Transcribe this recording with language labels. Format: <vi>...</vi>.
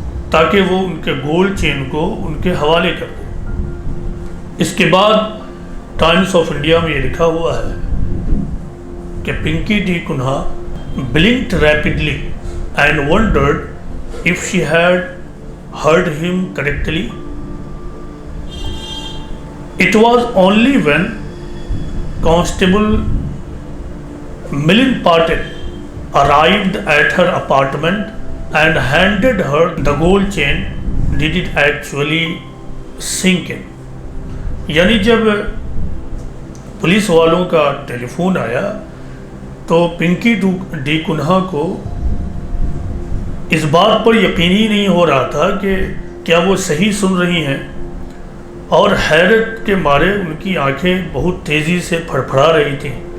<ur>تاکہ وہ ان کے گولڈ چین کو ان کے حوالے کر دیں۔ اس کے بعد ٹائمز آف انڈیا میں یہ لکھا ہوا ہے کہ Pinky D Kanha</ur> <en>blinked rapidly and wondered if she had heard him correctly. It was only when Constable Milind Patil arrived at her apartment and handed her the gold chain did it actually sink in.</en> <ur>یعنی جب police والوں کا ٹیلی phone آیا تو Pinky D Kanha کو اس بات پر یقین ہی نہیں ہو رہا تھا کہ کیا وہ صحیح سن رہی ہیں، اور حیرت کے مارے ان کی آنکھیں بہت تیزی سے پھڑپھڑا رہی تھیں۔</ur>